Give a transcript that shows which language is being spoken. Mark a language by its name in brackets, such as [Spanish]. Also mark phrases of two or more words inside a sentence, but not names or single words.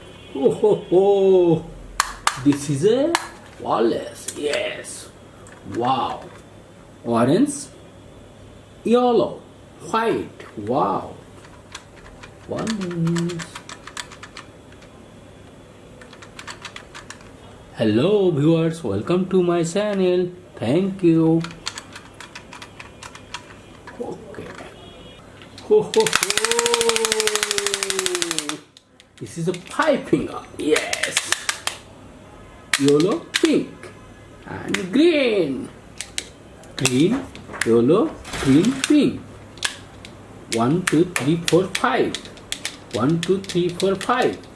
[English] Oh, ho, ho. This is a wallace. Yes. Wow. Orange, yellow, white. Wow. Wallace. Hello viewers, welcome to my channel. Thank you. Okay. Ho, ho, ho. This is a five finger. Yes. Yellow, pink, and green. Green, yellow, green, pink. 1, 2, 3, 4, 5. 1, 2, 3, 4, 5.